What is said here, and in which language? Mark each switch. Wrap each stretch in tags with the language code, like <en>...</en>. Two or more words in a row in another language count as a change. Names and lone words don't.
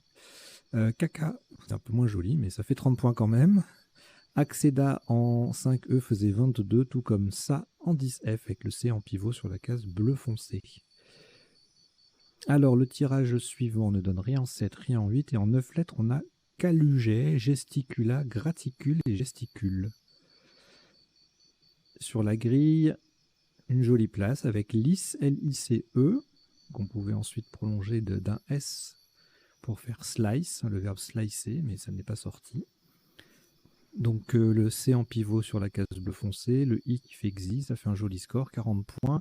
<fr>Caca, c'est un peu moins joli, mais ça fait 30 points quand même. Acceda en 5E faisait 22, tout comme ça en 10F avec le C en pivot sur la case bleu foncé. Alors le tirage suivant ne donne rien en 7, rien en 8 et en 9 lettres on a caluget, gesticula, graticule et gesticule. Sur la grille, une jolie place avec lice, L-I-C-E, qu'on pouvait ensuite prolonger d'un S pour faire slice, le verbe slicer, mais ça n'est pas sorti. Donc le C en pivot sur la case bleu foncé, le I qui fait xi, ça fait un joli score, 40 points.</fr>